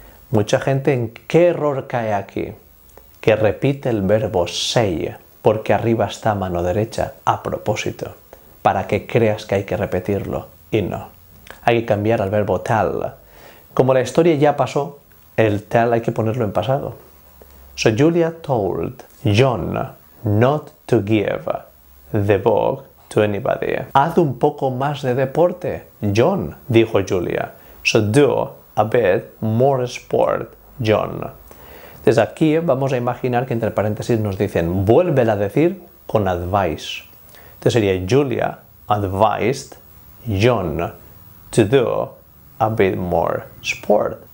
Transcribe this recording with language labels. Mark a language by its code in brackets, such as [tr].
[es] Mucha gente, ¿en qué error cae aquí? Que repite el verbo say, porque arriba está mano derecha, a propósito, para que creas que hay que repetirlo, y no. Hay que cambiar al verbo tell. Como la historia ya pasó, el tell hay que ponerlo en pasado. [en] So Julia told John not to give the book to anybody. [es] Haz un poco más de deporte, John, dijo Julia. [en] So do a bit more sport, John. [es] Desde aquí vamos a imaginar que entre paréntesis nos dicen vuélvela a decir con advice. [en] Entonces sería Julia advised John to do a bit more sport.